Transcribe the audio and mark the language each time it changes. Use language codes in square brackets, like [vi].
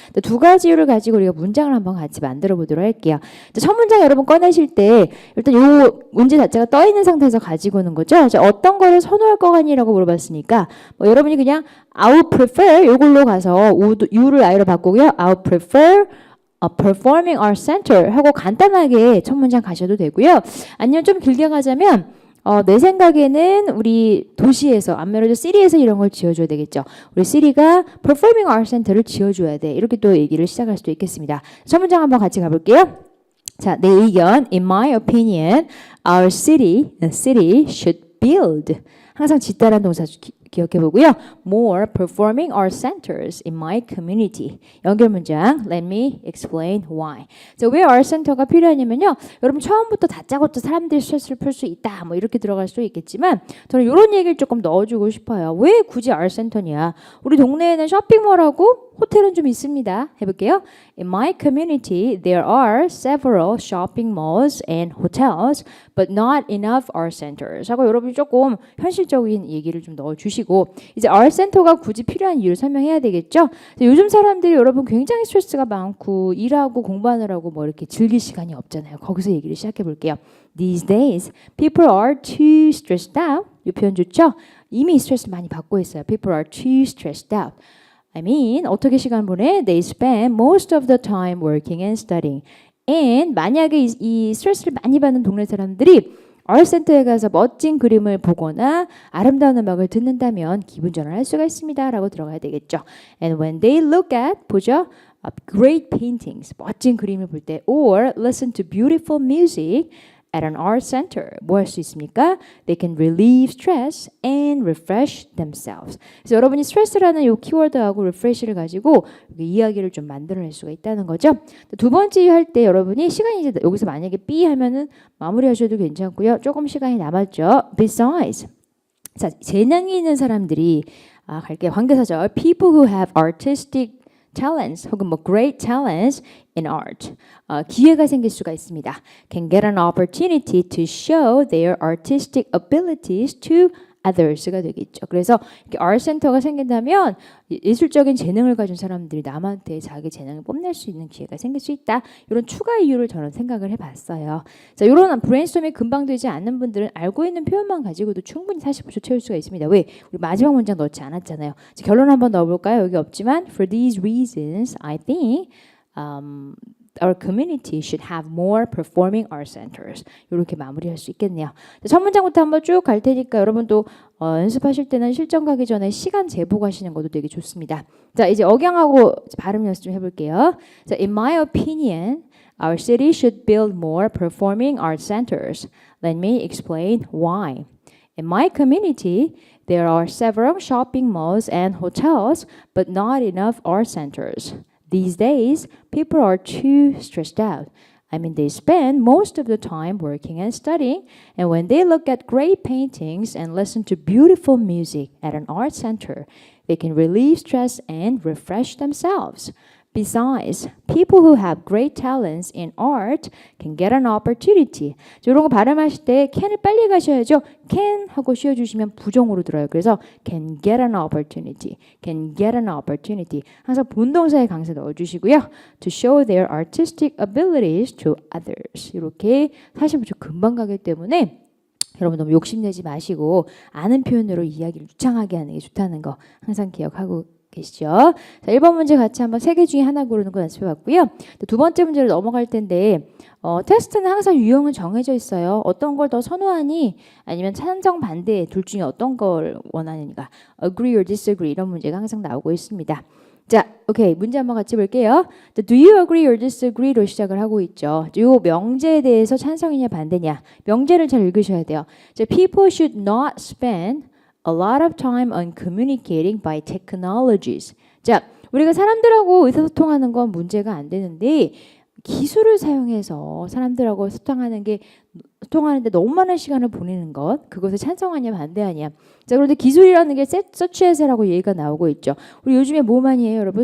[ko] 2가지 이유를 가지고 우리가 문장을 한번 같이 만들어 보도록 할게요. 첫 문장 여러분 꺼내실 때 일단 요 문제 자체가 떠 있는 상태에서 가지고 오는 거죠. 자, 어떤 거를 선호할 거 같니라고 물어봤으니까 여러분이 그냥 [en] I would prefer [ko] 요걸로 가서 U를 I로 바꾸고요. [en] I would prefer a performing art center [ko] 하고 간단하게 첫 문장 가셔도 되고요. 아니면 좀 길게 가자면 내 생각에는 우리 도시에서 아무래도 시리에서 이런 걸 지어줘야 되겠죠. 우리 시리가 performing art center를 지어줘야 돼. 이렇게 또 얘기를 시작할 수도 있겠습니다. 첫 문장 한번 같이 가볼게요. 자, 내 의견. [en] In my opinion, our city should build. [ko] 항상 짓다란 동사 기억해 보고요. [en] More performing art centers in my community. [ko] 연결 문장. [en] Let me explain why. [ko] 자, 왜 art center가 필요하냐면요. 여러분 처음부터 다짜고짜 사람들이 스트레스를 풀 수 있다. 뭐 이렇게 들어갈 수도 있겠지만 저는 이런 얘기를 조금 넣어주고 싶어요. 왜 굳이 art center냐? 우리 동네에는 쇼핑몰하고 호텔은 좀 있습니다. 해볼게요. [en] In my community, there are several shopping malls and hotels, but not enough art centers. [ko] 하고 여러분이 조금 현실적인 얘기를 좀 넣어주시고 이제 art center가 굳이 필요한 이유를 설명해야 되겠죠. 요즘 사람들이 여러분 굉장히 스트레스가 많고 일하고 공부하느라고 뭐 이렇게 즐길 시간이 없잖아요. 거기서 얘기를 시작해 볼게요. [en] These days, people are too stressed out. [ko] 이 표현 좋죠? 이미 스트레스 많이 받고 있어요. [en] People are too stressed out. I mean, [ko] 어떻게 시간 보내? [en] They spend most of the time working and studying. [ko] And 만약에 이 스트레스를 많이 받는 동네 사람들이 아트센터에 가서 멋진 그림을 보거나 아름다운 음악을 듣는다면 기분 전환할 수가 있습니다. 라고 들어가야 되겠죠. [en] And when they look at, [ko] 보죠. [en] Great paintings, [ko] 멋진 그림을 볼 때 [en] or listen to beautiful music at an art center. [ko] 뭐 할 수 있습니까? [en] They can relieve stress and refresh themselves. [ko] 그래서 여러분이 스트레스라는 이 키워드하고 refresh를 가지고 이야기를 좀 만들어낼 수가 있다는 거죠. 두 번째 할 때 여러분이 시간이 이제 여기서 만약에 B 하면은 마무리하셔도 괜찮고요. 조금 시간이 남았죠. Besides. 자, 재능이 있는 사람들이 갈게요. 관계사절. [en] People who have artistic talents 혹은 뭐 great talents in art. [ko] 기회가 생길 수가 있습니다. [en] Can get an opportunity to show their artistic abilities to others가 되겠죠. [ko] 그래서 이렇게 art center가 생긴다면 예술적인 재능을 가진 사람들이 남한테 자기 재능을 뽐낼 수 있는 기회가 생길 수 있다. 이런 추가 이유를 저는 생각을 해봤어요. 자, 이런 브레인스토밍이 금방 되지 않는 분들은 알고 있는 표현만 가지고도 충분히 40초 채울 수가 있습니다. 왜? 우리 마지막 문장 넣지 않았잖아요. 결론 한번 넣어볼까요? 여기 없지만 [en] for these reasons, I think our community should have more performing art centers. [ko] 이렇게 마무리할 수 있겠네요. 첫 문장부터 한번 쭉 갈 테니까 여러분도 연습하실 때는 실전 가기 전에 시간 제복하시는 것도 되게 좋습니다. 자, 이제 억양하고 발음 연습 좀 해볼게요. [en] 자, in my opinion, our city should build more performing art centers. Let me explain why. In my community, there are several shopping malls and hotels, but not enough art centers. These days, people are too stressed out. I mean, they spend most of the time working and studying, and when they look at great paintings and listen to beautiful music at an art center, they can relieve stress and refresh themselves. Besides, people who have great talents in art can get an opportunity. [ko] 이런 거 발음하실 때 can을 빨리 가셔야죠. can 하고 쉬어주시면 부정으로 들어요. 그래서 [en] can get an opportunity, can get an opportunity. [ko] 항상 본동사의 강세 넣어주시고요. [en] To show their artistic abilities to others. [ko] 이렇게 45초 금방 가기 때문에 여러분 너무 욕심내지 마시고 아는 표현으로 이야기를 유창하게 하는 게 좋다는 거 항상 기억하고 계시죠? 자, 1번 문제 같이 한번 3개 중에 하나 고르는 거 연습해봤고요. 두 번째 문제로 넘어갈 텐데 테스트는 항상 유형은 정해져 있어요. 어떤 걸 더 선호하니 아니면 찬성 반대 둘 중에 어떤 걸 원하는가 agree or disagree 이런 문제가 항상 나오고 있습니다. 자, 오케이. 문제 한번 같이 볼게요. [en] Do you agree or disagree로 [ko] 시작을 하고 있죠. 이 명제에 대해서 찬성이냐 반대냐. 명제를 잘 읽으셔야 돼요. [en] 자, people should not spend a lot of time on communicating by technologies. [ko] 자, 우리가 사람들하고 의사소통하는 건 문제가 안 되는데 기술을 사용해서 사람들하고 소통하는데 너무 많은 시간을 보내는 것, 그것에 찬성하냐 반대하냐. 자, 그런데 기술이라는 게 서치 에세라고 얘기가 나오고 있죠. 우리 요즘에 뭐 많이 해요, 여러분?